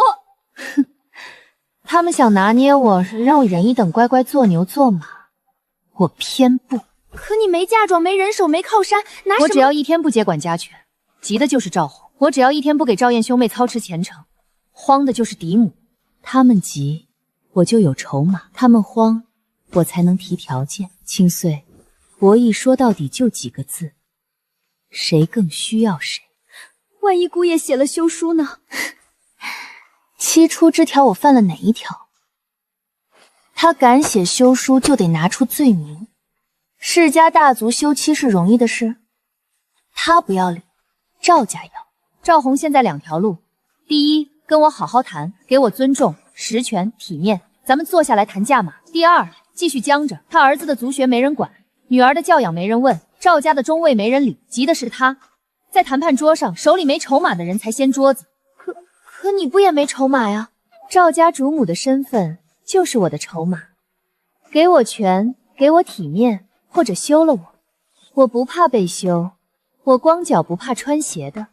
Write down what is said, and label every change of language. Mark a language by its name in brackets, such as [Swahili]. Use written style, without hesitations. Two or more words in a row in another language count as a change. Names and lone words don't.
[Chinese] 哼，他們想拿捏我，讓我忍一等，乖乖做牛做馬，我偏不。可你没嫁妝，沒人手，沒靠山，拿什麼？我只要一天不接管家權，急的就是趙紅；我只要一天不給趙燕兄妹操持前程，慌的就是嫡母。他們急，我就有籌碼；他們慌，我才能提條件。清碎，博弈說到底就幾個字，誰更需要誰。萬一姑爺寫了休書呢 7出之條，我犯了哪一條？他敢寫休書，就得拿出罪名。世家大族休妻是容易的事，他不要理，趙家要。趙紅現在2條路：第一，跟我好好談，給我尊重、實權、體面，咱們坐下來談價碼；第二，繼續僵着，他兒子的族學沒人管，女兒的教養沒人問，趙家的中尉沒人理，急的是他。在談判桌上，手裡沒籌碼的人才掀桌子。可你不也沒籌碼呀？趙家主母的身份就是我的籌碼，給我權，給我體面，或者休了我。我不怕被休，我光腳不怕穿鞋的。